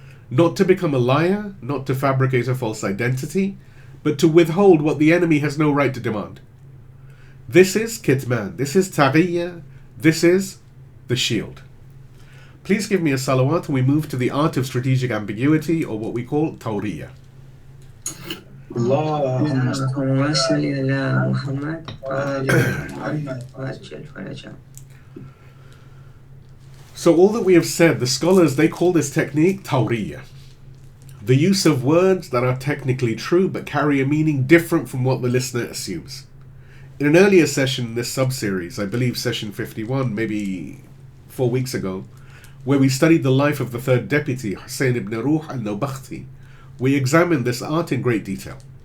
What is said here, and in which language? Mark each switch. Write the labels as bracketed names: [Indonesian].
[English] Not to become a liar, not to fabricate a false identity, but to withhold what the enemy has no right to demand. This is kitman, this is Taqiyyah, this is the shield. Please give me a salawat and we move to the art of strategic ambiguity, or what we call Tawriyah. [Arabic] اللهم صل على محمد وآل محمد وعجل فرجهم. [English] So all that we have said, the scholars, they call this technique Tawriyah. The use of words that are technically true but carry a meaning different from what the listener assumes. In an earlier session in this sub-series, I believe session 51, maybe 4 weeks ago, where we studied the life of the third deputy, Hussein ibn Ruh al-Nawbakhti, we examined this art in great detail.